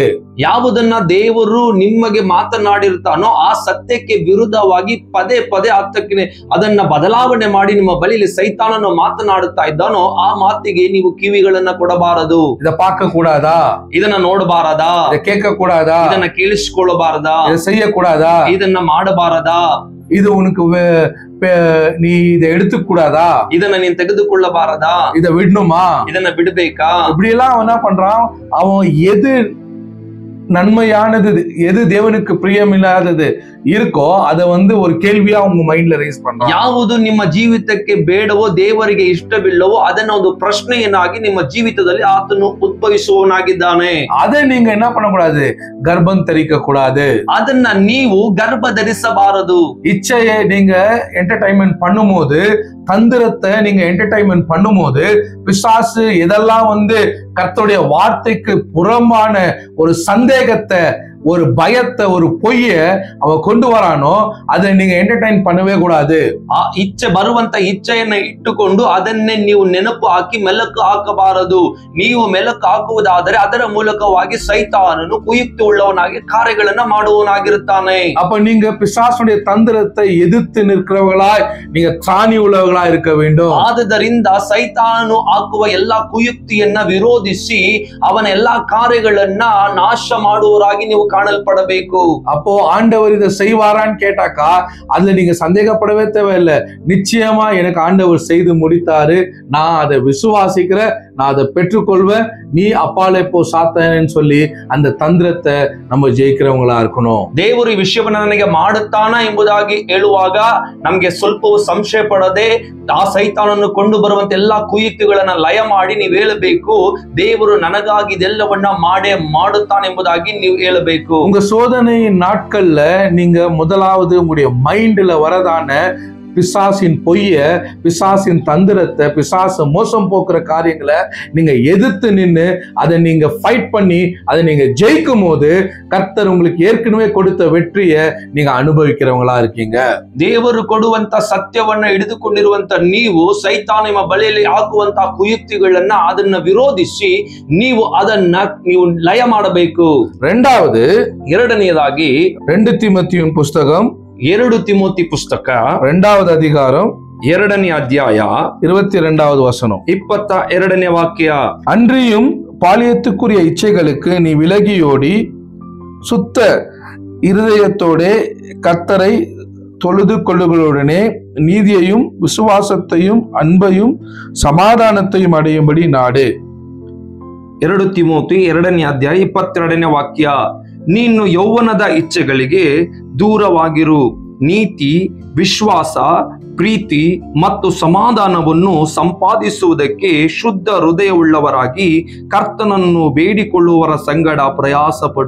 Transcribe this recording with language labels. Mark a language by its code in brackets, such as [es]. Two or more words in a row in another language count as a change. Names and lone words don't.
[kn] ಯಾವುದನ್ನ ದೇವರು ನಿಮಗೆ ಮಾತನಾಡಿರ್ತಾನೋ ಆ ಸತ್ಯಕ್ಕೆ ವಿರುದ್ಧವಾಗಿ ಪದೇ ಪದೇ ಅದನ್ನ ಬದಲಾವಣೆ ಮಾಡಿ ನಿಮ್ಮ ಬಳಿಯಲ್ಲಿ ಸೈತಾನನು ಮಾತನಾಡುತ್ತಾ ಇದ್ದಾನೋ ಆ ಮಾತಿಗೆ ನೀವು ಕಿವಿಗಳನ್ನ ಕೊಡಬಾರದು. [ta] இத பார்க்க கூடாதா, [kn] ಇದನ್ನ ನೋಡಬಾರದಾ, [ta] இத கேட்க கூடாதா, [kn] ಇದನ್ನ ಕೇಳಿಸಿಕೊಳ್ಳಬಾರದಾ, [ta] இத செய்ய கூடாதா, [kn] ಇದನ್ನ ಮಾಡಬಾರದಾ, [ta] இது உனக்கு நீ இதை எடுத்துக்க கூடாதா, [kn] ಇದನ್ನ ನೀನ್ ತೆಗೆದುಕೊಳ್ಳಬಾರದಾ, [ta] இதை விடணுமா, [kn] ಇದನ್ನ ಬಿಡಬೇಕಾ, [ta] இப்படி எல்லாம் அவன் என்ன பண்றான், அவன் எது நன்மையானது எது தேவனுக்கு பிரியமில்லாதது இருக்கோ அதை ஒரு கேள்வியா உங்க மைண்ட்ல ரைஸ் பண்றான். [kn] ಯಾವುದು ನಿಮ್ಮ ಜೀವಿತಕ್ಕೆ ಬೇಡವೋ ದೇವರಿಗೆ ಇಷ್ಟವಿಲ್ಲವೋ ಅದನ್ನ ಒಂದು ಪ್ರಶ್ನೆಯನ್ನಾಗಿ ನಿಮ್ಮ ಜೀವಿತದಲ್ಲಿ ಆತನು ಉದ್ಭವಿಸುವವನಾಗಿದ್ದಾನೆ. [ta] அதை நீங்க என்ன பண்ணக்கூடாது, கர்ப்பம் தரிக்க கூடாது, [kn] ಅದನ್ನ ನೀವು ಗರ್ಭ ಧರಿಸಬಾರದು. [ta] இச்சையை நீங்க என்டர்டைன்மெண்ட் பண்ணும்போது, தந்திரத்தை நீங்க என்டர்டைன்மெண்ட் பண்ணும்போது, பிசாசு எதெல்லாம் கர்த்தருடைய வார்த்தைக்கு புறம்பான ஒரு சந்தேகத்தை, ஒரு பயத்தை, ஒரு பொய்ய அவன் கொண்டு வரானோ அதை நீங்க என்டர்டைன் பண்ணவே கூடாது. [kn] ಆ ಇಚ್ಛೆ ಬರುವಂತ ಇಚ್ಛೆಯನ್ನ ಇಟ್ಟುಕೊಂಡು ಅದನ್ನೇ ನೀವು ನೆನಪು ಹಾಕಿ ಮೆಲುಕು ಹಾಕಬಾರದು. ನೀವು ಮೆಲುಕು ಹಾಕುವುದಾದರೆ ಅದರ ಮೂಲಕವಾಗಿ ಸೈತಾನನು ಕುಯುಕ್ತಿ ಉಳ್ಳವನಾಗಿ ಕಾರ್ಯಗಳನ್ನ ಮಾಡುವವನಾಗಿರುತ್ತಾನೆ. [ta] அப்ப நீங்க பிசாசுடைய தந்திரத்தை எதிர்த்து நிற்கிறவர்களாய் நீங்க திராணி உள்ளவர்களா இருக்க வேண்டும். [kn] ಆದುದರಿಂದ ಸೈತಾನನು ಹಾಕುವ ಎಲ್ಲಾ ಕುಯುಕ್ತಿಯನ್ನ ವಿರೋಧಿಸಿ ಅವನ ಎಲ್ಲಾ ಕಾರ್ಯಗಳನ್ನ ನಾಶ ಮಾಡುವವರಾಗಿ ನೀವು காணல்படಬೇಕು. [ta] அப்போ ஆண்டவர் இதை செய்வாரான்னு கேட்டாக்கா அதுல நீங்க சந்தேகப்படவே தேவையில்லை. நிச்சயமா எனக்கு ஆண்டவர் செய்து முடித்தாரு, நான் அதை விசுவாசிக்கிறேன், நான் அதை பெற்றுக்கொள்வேன், நீ அப்பாலே போ சாத்தானேன்னு சொல்லி அந்த தந்திரத்தை நம்ம ஜெயிக்கிறவங்களா இருக்கணும். [kn] ದೇವರು ಈ ವಿಷಯವನ್ನ ನನಗೆ ಮಾಡುತ್ತಾನ ಎಂಬುದಾಗಿ ಹೇಳುವಾಗ ನಮಗೆ ಸ್ವಲ್ಪವೂ ಸಂಶಯ ಪಡದೆ ಆ ಸೈತಾನನ್ನು ಕೊಂಡು ಬರುವಂತ ಎಲ್ಲಾ ಕುಯುಕ್ತಿಗಳನ್ನ ಲಯ ಮಾಡಿ ನೀವು ಹೇಳಬೇಕು, ದೇವರು ನನಗಾಗಿ ಇದೆಲ್ಲವನ್ನ ಮಾಡೇ ಮಾಡುತ್ತಾನೆ ಎಂಬುದಾಗಿ ನೀವು ಹೇಳಬೇಕು. [ta] உங்க சோதனை நாட்கள்ல நீங்க முதலாவது உங்களுடைய மைண்ட்ல வரதான பிசாசின் பொய்ய, பிசாசின் தந்திரத்தை, பிசாசு மோசம் போக்குற காரியங்களை நீங்க எதிர்த்து நின்று அதை நீங்க ஃபைட் பண்ணி அதை நீங்க ஜெயிக்கும் போது கர்த்தர் உங்களுக்கு ஏற்கனவே கொடுத்த வெற்றியை நீங்க அனுபவிக்கிறவங்களா இருக்கீங்க. [kn] ದೇವರು ಕೊಡುವಂತ ಸತ್ಯವನ್ನ ಹಿಡಿದುಕೊಂಡಿರುವಂತ ನೀವು ಸೈತಾನ ನಿಮ್ಮ ಬಳಿಯಲ್ಲಿ ಹಾಕುವಂತ ಕುಯುಕ್ತಿಗಳನ್ನ ಅದನ್ನ ವಿರೋಧಿಸಿ ನೀವು ಲಯ ಮಾಡಬೇಕು. ಎರಡನೆಯದಾಗಿ [ta] 2 தீமோத்தேயுவின் புஸ்தகம் [kn] 2 ತಿಮೋತಿ ಪುಸ್ತಕ [ta] 2வது அதிகாரம் [kn] 2ನೇ ಅಧ್ಯಾಯ [ta] 22வது வசனம் [kn] 22ನೇ ವಾಕ್ಯ. [ta] அன்றியும் பாலியத்துக்குரிய இச்சைகளுக்கு நீ விலகியோடி சுத்த இருதயத்தோடே கர்த்தரை தொழுது கொள்ளுகளுடனே நீதியையும் விசுவாசத்தையும் அன்பையும் சமாதானத்தையும் அடையும்படி நாடு. [kn] 2 ತಿಮೋತಿ 2ನೇ ಅಧ್ಯಾಯ 22ನೇ ವಾಕ್ಯ. ನೀನು ಯೌವನದ ಇಚ್ಛೆಗಳಿಗೆ ದೂರವಾಗಿರು, ನೀತಿ, ವಿಶ್ವಾಸ, ಪ್ರೀತಿ ಮತ್ತು ಸಮಾಧಾನವನ್ನು ಸಂಪಾದಿಸುವುದಕ್ಕೆ ಶುದ್ಧ ಹೃದಯವುಳ್ಳವರಾಗಿ ಕರ್ತನನ್ನು ಬೇಡಿಕೊಳ್ಳುವವರ ಸಂಗಡ ಪ್ರಯಾಸ ಪಡು.